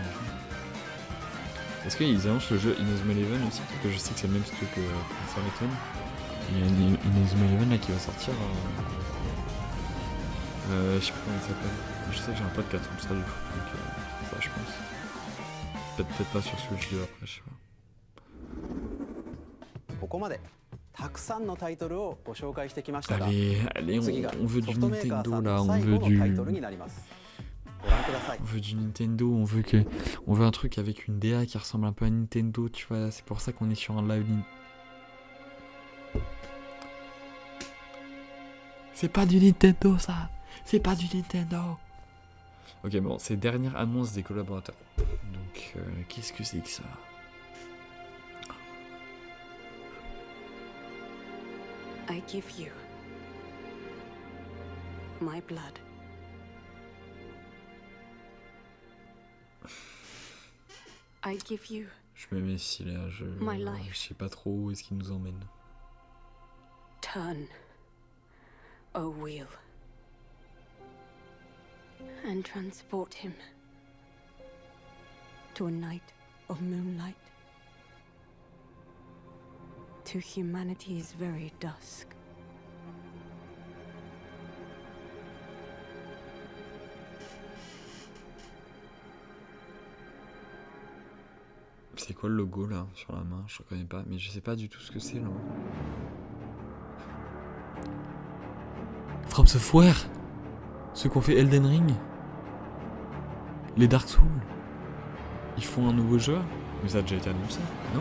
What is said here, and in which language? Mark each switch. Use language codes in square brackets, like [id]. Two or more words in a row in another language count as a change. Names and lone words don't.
[fr] Est-ce qu'ils annoncent le jeu Inazuma Eleven aussi? Parce que je sais que c'est le même truc que Professeur Layton. Il y a Inazuma Eleven là qui va sortir. Je sais pas comment il s'appelle. Je sais que j'ai un pote qui attend ça du coup, donc ça je pense. Peut-être pas sur Switch 2 après, je sais pas. [ja] ここまでたくさんのタイトルをご紹介してきましたが、 [fr] Allez, on veut du Nintendo là, on veut du Nintendo, on veut un truc avec une DA qui ressemble un peu à Nintendo, tu vois, c'est pour ça qu'on est sur un live. C'est pas du Nintendo ça, c'est pas du Nintendo. Ok, bon, c'est dernière annonce des collaborateurs. Donc, qu'est-ce que c'est que ça? [en] I give you my blood. I give you. [fr] Je me mets ici là, je sais pas trop où est-ce qu'il nous emmène. [en] Turn a wheel and transport him to a night of moonlight, to humanity's very dusk. [fr] C'est quoi le logo là sur la main? Je reconnais pas, mais je sais pas du tout ce que c'est là. From Software, ceux qui ont fait Elden Ring, les Dark Souls, ils font un nouveau jeu, mais ça a déjà été annoncé, non?